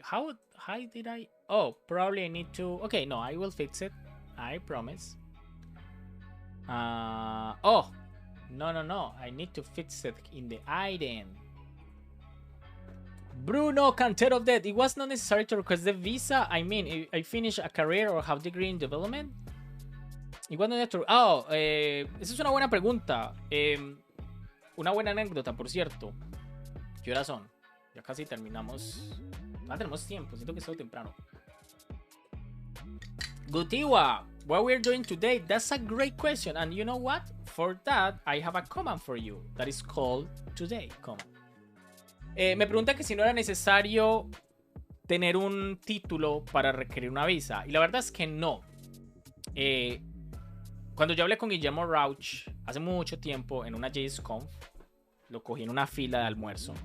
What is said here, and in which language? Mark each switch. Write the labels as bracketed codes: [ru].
[en] How did I? Oh, probably I need to. Okay, no, I will fix it. I promise. Oh, no. I need to fix it in the item. Bruno Cantero of Death. It was not necessary to request the visa. I mean, I finished a career or have degree in development. It was not necessary. [es] Oh, esa es una buena pregunta. Una buena anécdota, por cierto. ¿Qué horas son? Ya casi terminamos. Ah, tenemos tiempo. Siento que es todo temprano. [en] Gutiwa, what we're doing today, that's a great question. And you know what? For that, I have a command for you that is called today command. [es] Me pregunta que si no era necesario tener un título para requerir una visa. Y la verdad es que no. Cuando yo hablé con Guillermo Rauch hace mucho tiempo en una JSConf, lo cogí en una fila de almuerzo.